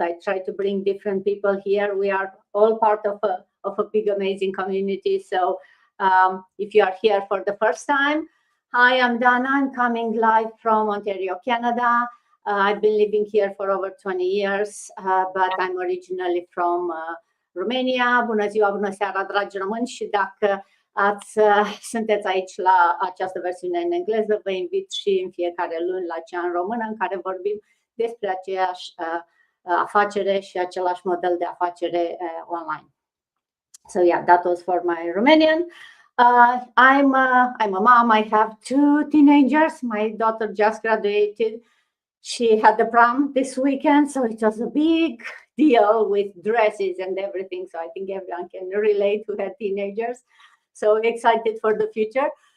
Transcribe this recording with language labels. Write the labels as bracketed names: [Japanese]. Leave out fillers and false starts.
[English] I try to bring different people here. We are all part of a big, amazing community. So if you are here for the first time, hi, I'm Dana. I'm coming live from Ontario, Canada. I've been living here for over 20 years, but I'm originally from Romania. [Romanian] Bună ziua, bună seara, dragi români, și dacă sunteți aici la această versiune în engleză, vă invit și în fiecare luni la cea în română, în care vorbim despre aceeași afacere și același model de afacere online. [English] So yeah, that was for my Romanian. I'm a mom. I have 2 teenagers. My daughter just graduated. She had the prom this weekend, so it was a big deal with dresses and everything. So I think everyone can relate who had teenagers. So excited for the future.